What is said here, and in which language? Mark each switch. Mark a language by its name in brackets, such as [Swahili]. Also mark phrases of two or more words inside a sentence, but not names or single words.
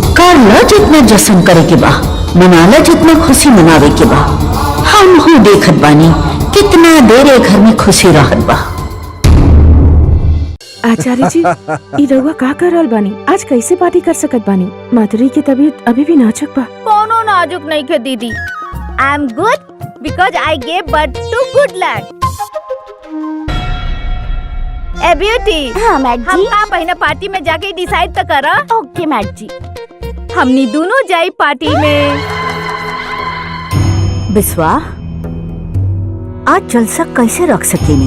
[Bhojpuri] कर लो जितना जश्न करे के बा, मना लो जितना खुशी मनावे के बा। हम हूँ देखत बानी कितना देर घर में खुशी रहत बा। आचार्य जी, ई रउआ का कर रहल बानी? आज कैसे पार्टी कर सकत बानी? माधुरी की तबीयत अभी भी नाजुक बा। कोनो नाजुक नहीं के दीदी। [English] I am good because I gave birth to good luck. [Bhojpuri] ए ब्यूटी, हाँ मैड जी। हम का पहिना पार्टी में जाके डिसाइड तो करा। ओके मैड जी। हमनी दोनों जाई पार्टी में। बिस्वा, आज जलसा कैसे रख सकेनी?